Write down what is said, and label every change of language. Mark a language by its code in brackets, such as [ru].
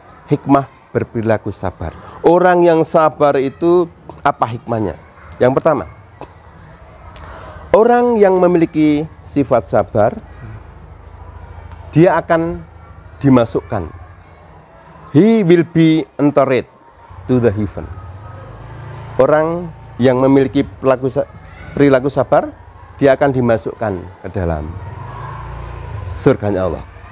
[id] Hikmah berperilaku sabar. Orang yang sabar itu apa hikmahnya? Yang pertama, orang yang memiliki sifat sabar, dia akan dimasukkan. [en] He will be entered to the heaven. [id] Orang yang memiliki perilaku sabar, dia akan dimasukkan ke dalam surganya Allah.